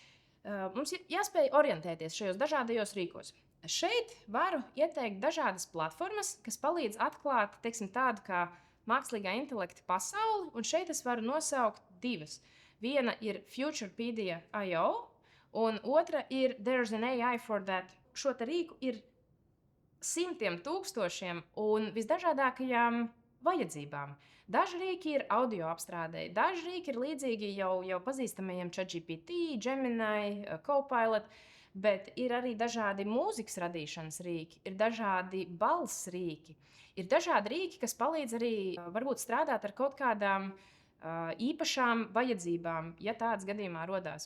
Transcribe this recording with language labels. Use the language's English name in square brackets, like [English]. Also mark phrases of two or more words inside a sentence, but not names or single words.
[Latvian] Mums ir jāspēj orientēties šajos dažādajos rīkos. Šeit varu ieteikt dažādas platformas, kas palīdz atklāt, tādu kā mākslīgā intelekta pasauli, un šeit es varu nosaukt divas. Viena ir Futurepedia.io, un otra ir There's an AI for that. Šo te rīku ir simtiem tūkstošiem un visdažādākajām vajadzībām. Daži rīki ir audio apstrādēji, daži rīki ir līdzīgi jau pazīstamajiem ChatGPT, Gemini, Copilot. Bet ir arī dažādi mūzikas radīšanas rīki, ir dažādi balss rīki, ir dažādi rīki, kas palīdz arī varbūt strādāt ar kaut kādām īpašām vajadzībām, ja tāds gadījumā rodās.